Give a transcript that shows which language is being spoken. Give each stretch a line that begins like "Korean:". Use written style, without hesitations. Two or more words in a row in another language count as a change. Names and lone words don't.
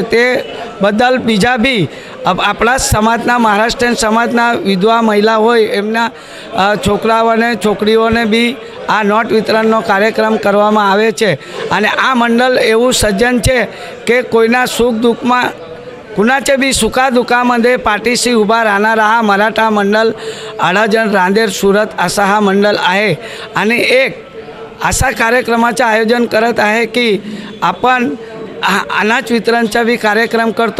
Gujarati: તે બદલ બીજા બી આપણા સમાજના મહારાષ્ટ્રીયન સમાજના વિધવા મહિલા હોય એમના છોકરાઓને છોકરીઓને બી આ નોટ વિતરણનો કાર્યક્રમ કરવામાં આવે છે. અને આ મંડળ એવું સજ્જન છે કે કોઈના સુખ દુઃખમાં
Marathi: कुणाच्या बी सुखादुखामध्ये पाठीशी उभा राहणारा हा मराठा मंडळ अडाजण रांदेर सुरत असा हा मंडळ आहे. आणि एक असा कार्यक्रमाचं आयोजन करत आहे की आपण अनाज वितरणचा बी कार्यक्रम करतो.